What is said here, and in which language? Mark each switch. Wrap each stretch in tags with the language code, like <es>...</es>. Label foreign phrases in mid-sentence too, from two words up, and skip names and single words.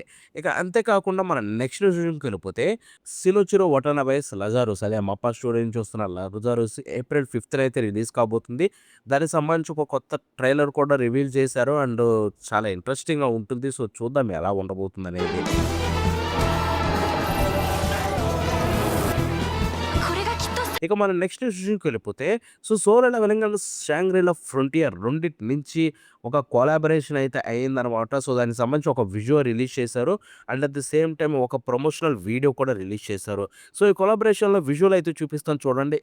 <te>ఇక అంతే కాకుండా మనం నెక్స్ట్ విషయంకెళ్ళిపోతే 'సినోచిరో వటానబెస్ లజారోస్' అదే 'మప్పా స్టూడియో' నుంచి వస్తున్న 'లజారోస్' ఏప్రిల్ 5థ్ అయితే రిలీజ్ కాబోతుంది. దానికి సంబంధించి ఒక కొత్త ట్రైలర్ కూడా రివీల్ చేశారు. అండ్ చాలా ఇంట్రెస్టింగ్‌గా ఉంటుంది. సో, చూద్దాం ఎలా ఉండబోతుందనేది.</te> <ja>これがきっと</ja> <te>ఇక మనం నెక్స్ట్ విషయంకెళ్ళిపోతే సో, 'సోలో లెవెలింగ్' అండ్ 'షాంగ్రీ-లా ఫ్రంటియర్' రెండిటి నుంచి ఒక కొలాబరేషన్ అయితే అయిందనమాట. సో, దానికి సంబంధించి ఒక విజువల్ రిలీజ్ చేశారు. అండ్</te> <en>at the same time</en> <te>ఒక</te> <en>promotional video</en> <te>కూడా రిలీజ్ చేశారు. సో, ఈ కొలాబరేషన్‌లో విజువల్ అయితే చూపిస్తాను చూడండి.</te>